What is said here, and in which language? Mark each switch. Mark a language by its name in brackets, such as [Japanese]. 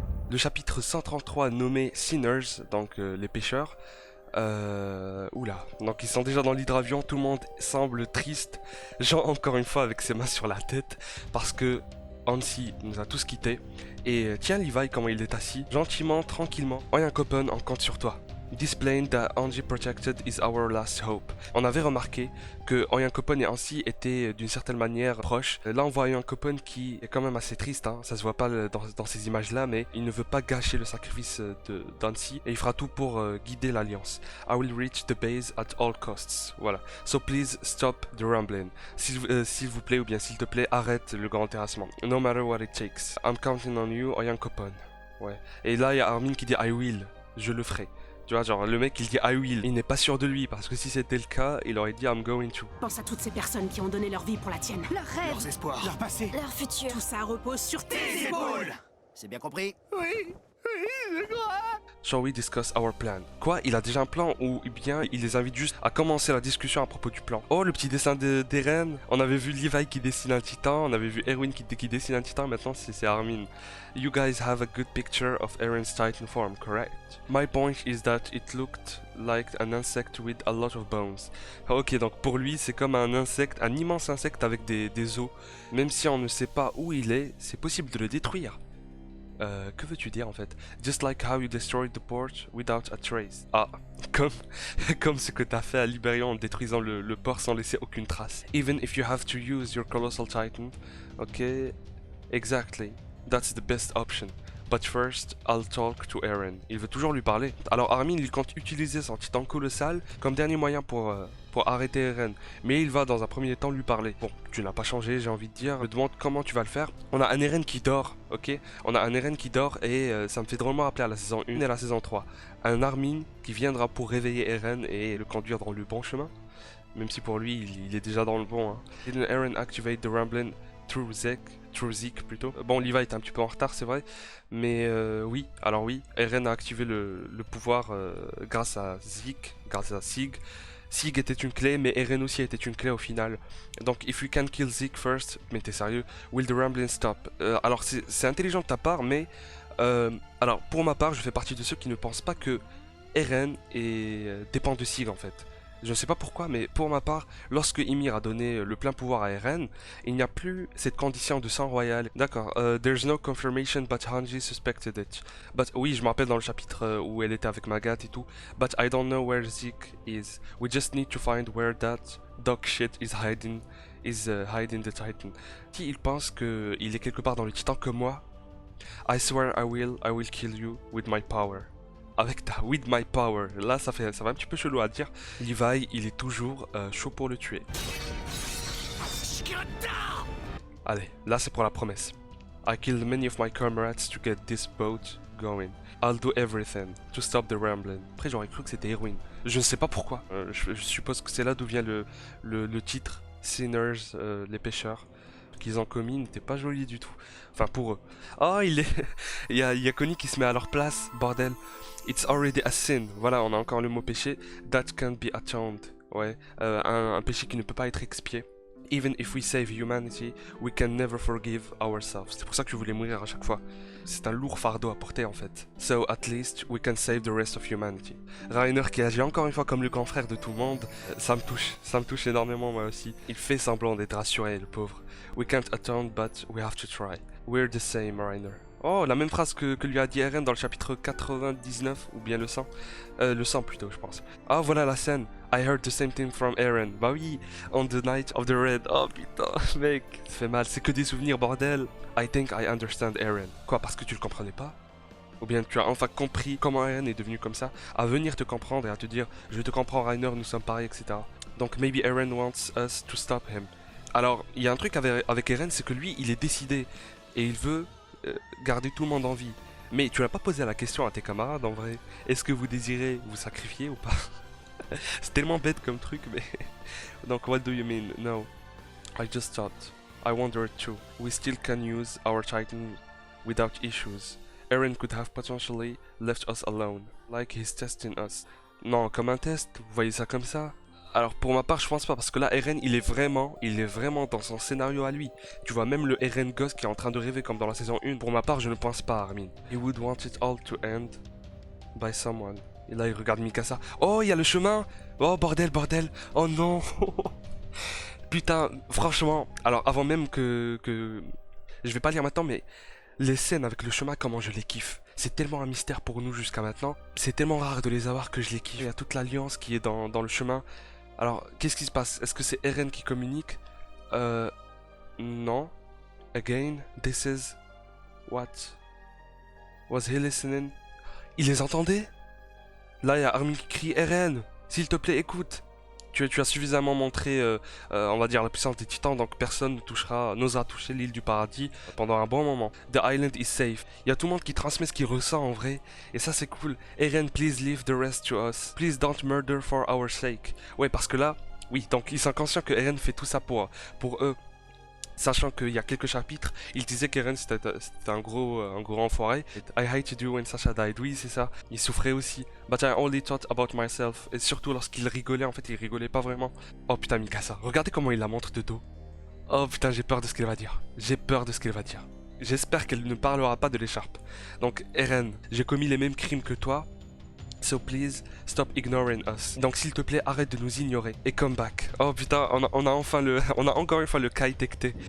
[French] Le chapitre 133 nommé Sinners, donc les pêcheurs. Oula, donc ils sont déjà dans l'hydravion, tout le monde semble triste. Jean encore une fois avec ses mains sur la tête parce que Hansi nous a tous quittés. Et tiens Levi comment il est assis, gentiment, tranquillement. Onyankopon, on compte sur toi. [English] This plane that Hanji protected is our last hope. [French] On avait remarqué que Onyankopon et Hansi étaient d'une certaine manière proches. Là on voit Onyankopon qui est quand même assez triste, hein. Ça se voit pas dans ces images là, mais il ne veut pas gâcher le sacrifice d'Hansi et il fera tout pour guider l'alliance. [English] I will reach the base at all costs. Voilà. So please stop the rumbling. [French] S'il vous plaît ou bien s'il te plaît, arrête le grand terrassement. [English] No matter what it takes. I'm counting on you, Onyankopon. [French] Ouais. Et là il y a Armin qui dit [English] I will. [French] Je le ferai. Tu vois, genre, le mec, il dit [English] I will. [French] Il n'est pas sûr de lui, parce que si c'était le cas, il aurait dit [English] I'm going to. [French] Pense à toutes ces personnes qui ont donné leur vie pour la tienne. Leurs rêves, Leurs espoirs, leur passé, leur futur. Tout ça repose sur tes épaules. C'est bien compris? Oui, je crois. [English] Shall we discuss our plan? [French] Quoi? Il a déjà un plan ou bien il les invite juste à commencer la discussion à propos du plan? Oh, le petit dessin d'Eren. On avait vu Levi qui dessine un titan, on avait vu Erwin qui dessine un titan, maintenant c'est Armin. [English] You guys have a good picture of Eren's titan form, correct? My point is that it looked like an insect with a lot of bones. [French] Ok, donc pour lui c'est comme un insecte, un immense insecte avec des os. Même si on ne sait pas où il est, c'est possible de le détruire. Que veux-tu dire en fait? [English] Just like how you destroyed the port without a trace. [French] Ah, comme ce que t'as fait à Liberion en détruisant le port sans laisser aucune trace. [English] Even if you have to use your colossal titan. Ok, exactly. That's the best option. But first, I'll talk to Eren. [French] Il veut toujours lui parler. Alors Armin, il compte utiliser son titan colossal comme dernier moyen pour arrêter Eren. Mais il va dans un premier temps lui parler. Bon, tu n'as pas changé, j'ai envie de dire. Je me demande comment tu vas le faire. On a un Eren qui dort, ok? On a un Eren qui dort et ça me fait drôlement rappeler à la saison 1 et à la saison 3. Un Armin qui viendra pour réveiller Eren et le conduire dans le bon chemin. Même si pour lui, il est déjà dans le bon. Hein. [English] Didn't Eren activate the Ramblin' through Zeke [French] plutôt. Bon, Levi est un petit peu en retard, c'est vrai. Mais oui, alors oui, Eren a activé le pouvoir grâce à Zeke, grâce à Sig. Sig était une clé, mais Eren aussi était une clé au final. Donc, [English] if you can kill Zeke first, [French] mais t'es sérieux, [English] will the Ramblin' stop? [French] Alors, c'est intelligent de ta part, mais... alors, pour ma part, je fais partie de ceux qui ne pensent pas que Eren dépend de Sig en fait. Je ne sais pas pourquoi, mais pour ma part, lorsque Ymir a donné le plein pouvoir à Eren, il n'y a plus cette condition de sang royal. D'accord, [English] there's no confirmation but Hanji suspected it. [French] But oui, je me rappelle dans le chapitre où elle était avec Magat et tout. [English] But I don't know where Zeke is. We just need to find where that dog shit is hiding the Titan. [French] Si il pense qu'il est quelque part dans le Titan comme moi, [English] I swear I will kill you with my power. [French] Avec ta [English] with my power, [French] là ça va un petit peu chelou à dire. Levi, il est toujours chaud pour le tuer. Allez, là c'est pour la promesse. [English] I killed many of my comrades to get this boat going. I'll do everything to stop the rambling. [French] Après j'aurais cru que c'était Erwin. Je ne sais pas pourquoi. Je suppose que c'est là d'où vient le titre. Sinners, les pêcheurs. Qu'ils ont commis n'était pas joli du tout. Enfin pour eux. Oh il y a Connie qui se met à leur place, bordel. [English] It's already a sin. [French] Voilà, on a encore le mot péché. [English] That can't be atoned. [French] Ouais, un péché qui ne peut pas être expié. [English] Even if we save humanity, we can never forgive ourselves. [French] C'est pour ça que je voulais mourir à chaque fois. C'est un lourd fardeau à porter en fait. [English] So at least we can save the rest of humanity. [French] Reiner qui agit encore une fois comme le grand frère de tout le monde, ça me touche énormément moi aussi. Il fait semblant d'être rassuré, le pauvre. [English] We can't atone but we have to try. We're the same, Reiner. [French] Oh, la même phrase que lui a dit Eren dans le chapitre 99, ou bien le 100. Le 100 plutôt, je pense. Ah, voilà la scène. [English] I heard the same thing from Eren. [French] Bah oui, [English] on the night of the Red. [French] Oh putain, mec, ça fait mal. C'est que des souvenirs, bordel. [English] I think I understand Eren. [French] Quoi, parce que tu le comprenais pas? Ou bien tu as enfin compris comment Eren est devenu comme ça, à venir te comprendre et à te dire je te comprends Reiner, nous sommes pareils, etc. [English] Donc maybe Eren wants us to stop him. [French] Alors il y a un truc avec Eren, c'est que lui il est décidé et il veut garder tout le monde en vie. Mais tu n'as pas posé la question à tes camarades en vrai. Est-ce que vous désirez vous sacrifier ou pas? C'est tellement bête comme truc, mais... [English] Donc, what do you mean? No. I just thought. I wondered too. We still can use our Titan without issues. Eren could have potentially left us alone, like he's testing us. [French] Non, comme un test, vous voyez ça comme ça? Alors pour ma part, je pense pas, parce que là, Eren, il est vraiment dans son scénario à lui. Tu vois, même le Eren gosse qui est en train de rêver comme dans la saison 1. Pour ma part, je ne pense pas, Armin. [English] He would want it all to end by someone. [French] Et là, il regarde Mikasa. Oh, il y a le chemin. Oh, bordel. Oh non. Putain, franchement. Alors, avant même que... Je vais pas lire maintenant, mais... Les scènes avec le chemin, comment je les kiffe. C'est tellement un mystère pour nous jusqu'à maintenant. C'est tellement rare de les avoir que je les kiffe. Il y a toute l'alliance qui est dans le chemin. Alors, qu'est-ce qui se passe? Est-ce que c'est Eren qui communique? [English] Non. Again, this is... What? Was he listening? [French] Il les entendait? Là, il y a Armin qui crie Eren, s'il te plaît, écoute. Tu as suffisamment montré, on va dire, la puissance des titans, donc personne n'osera toucher l'île du paradis pendant un bon moment. [English] The island is safe. [French] Il y a tout le monde qui transmet ce qu'il ressent en vrai, et ça c'est cool. [English] Eren, please leave the rest to us. Please don't murder for our sake. [French] Ouais, parce que là, oui, donc ils sont conscients que Eren fait tout ça pour eux. Sachant qu'il y a quelques chapitres, il disait qu'Eren c'était un gros enfoiré. [English] I hated you when Sasha died. [French] Oui, c'est ça. Il souffrait aussi. [English] But I only thought about myself. [French] Et surtout lorsqu'il rigolait, en fait, il rigolait pas vraiment. Oh putain, Mikasa. Regardez comment il la montre de dos. Oh putain, j'ai peur de ce qu'elle va dire. J'espère qu'elle ne parlera pas de l'écharpe. Donc, Eren, j'ai commis les mêmes crimes que toi. [English] So please, stop ignoring us. [French] Donc s'il te plaît, arrête de nous ignorer et [English] come back. [French] Oh putain, on a encore une fois le Kai Tekte.